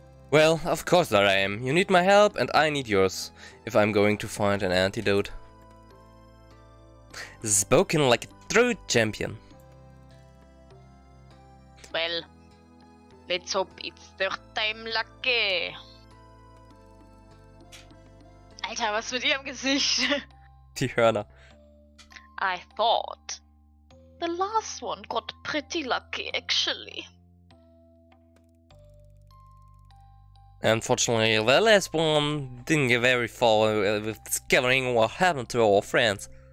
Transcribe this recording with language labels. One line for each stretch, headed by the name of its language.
English: Well, of course that I am. You need my help and I need yours, if I'm going to find an antidote. Spoken like a true champion. Well, let's hope it's their time lucky.
German: Alter, was mit ihrem Gesicht? Die Hörner.
English: I thought the last one got pretty lucky, actually. Unfortunately, the last one didn't get very far with discovering what happened to our friends.